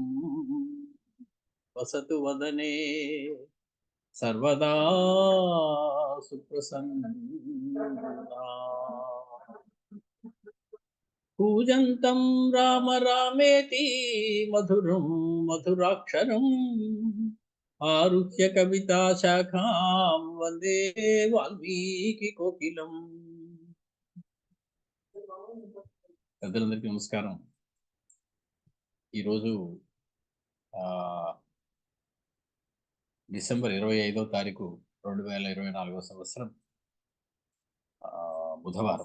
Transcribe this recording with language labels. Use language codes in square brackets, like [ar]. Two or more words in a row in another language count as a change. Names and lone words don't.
[sa] वसतु वदने सर्वदा सुप्रसन्ना पूजन्तं राम रामेति मधुरं मधुराक्षरम् आरुह्य कविताशाखां वन्दे वाल्मीकिकोकिलम्. [te] పెద్దలందరికీ నమస్కారం. ఈరోజు డిసెంబర్ 25వ తారీఖు 2024 సంవత్సరం బుధవారం.